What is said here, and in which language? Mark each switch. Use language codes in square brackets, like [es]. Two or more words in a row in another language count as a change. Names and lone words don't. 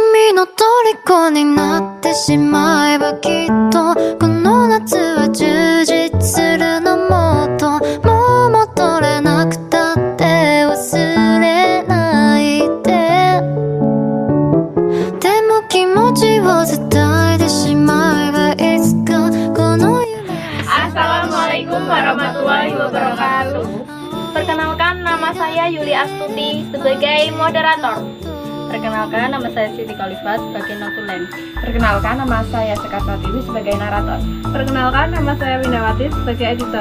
[ja] の虜になってしまえばきっとこの夏は充実するのもっともう戻れなくたって忘れないででも気持ちを伝えてしまえばいつかこの夢 [ar] السلام عليكم ورحمة الله وبركاته. [id] Perkenalkan, nama saya Yuli Astuti sebagai moderator. Perkenalkan, nama saya Siti Khalifah sebagai notulen. Perkenalkan, nama saya Sekar Tiwi sebagai narator. Perkenalkan, nama saya Windawati sebagai editor.